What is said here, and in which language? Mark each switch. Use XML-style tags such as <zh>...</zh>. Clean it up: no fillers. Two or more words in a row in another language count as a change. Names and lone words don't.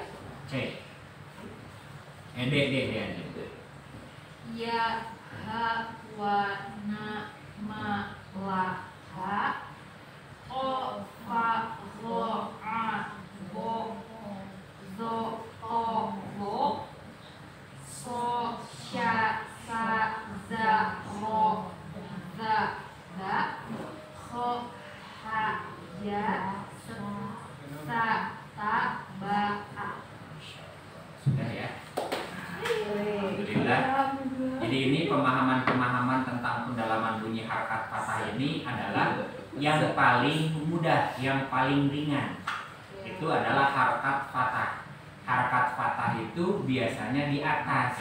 <id>C. D. Ya wa na ma la ha o fa lo a bo zo o lo so sha sa za ro za za kho ha ya sa ta ba a. Sudah ya. Alhamdulillah. Jadi ini pemahaman-pemahaman tentang pendalaman bunyi harakat fathah ini adalah yang paling mudah, yang paling ringan. Itu adalah harakat fathah. Harakat fathah itu biasanya di atas.</id>